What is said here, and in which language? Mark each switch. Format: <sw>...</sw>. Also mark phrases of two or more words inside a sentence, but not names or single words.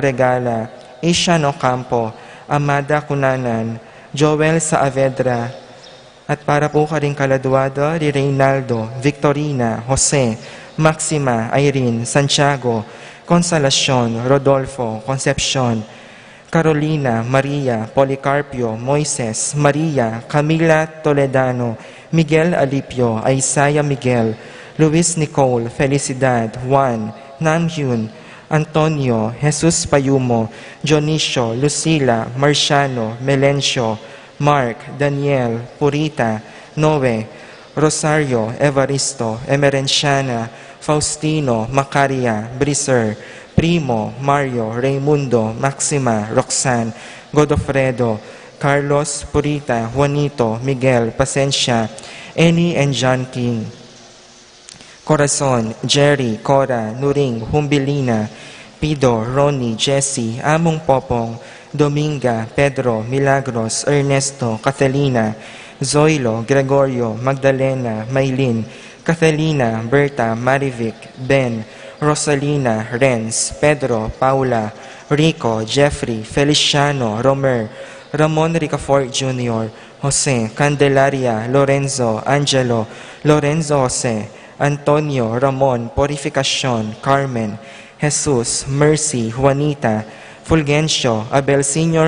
<tl>Regala, Ishan Ocampo, Amada Cunanan, Joel Saavedra, at para po ka rin kaladuado ni Reynaldo, Victorina, Jose, Maxima, Irene, Santiago, Consolacion, Rodolfo, Concepcion, Carolina, Maria, Policarpio, Moises, Maria, Camila Toledano, Miguel Alipio, Isaiah Miguel, Luis Nicole, Felicidad, Juan, Namhyun, Antonio, Jesus Payumo, Dionisio, Lucila, Marciano, Melencio, Mark, Daniel, Purita, Noe, Rosario, Evaristo, Emerenciana, Faustino, Macaria, Briser, Primo, Mario, Raimundo, Maxima, Roxanne, Godofredo, Carlos, Purita, Juanito, Miguel, Pasencia, Annie and John King, Corazon, Jerry, Cora, Nuring, Humbilina, Pido, Ronnie, Jesse, Among Popong, Dominga, Pedro, Milagros, Ernesto, Catalina, Zoilo, Gregorio, Magdalena, Maylin, Catalina, Berta, Marivic, Ben, Rosalina, Renz, Pedro, Paula, Rico, Jeffrey, Feliciano, Romer, Ramon Ricafort Jr., Jose, Candelaria, Lorenzo, Angelo, Lorenzo Jose, Antonio, Ramon, Purificacion, Carmen, Jesus, Mercy, Juanita, Fulgencio, Abel Sr.</tl>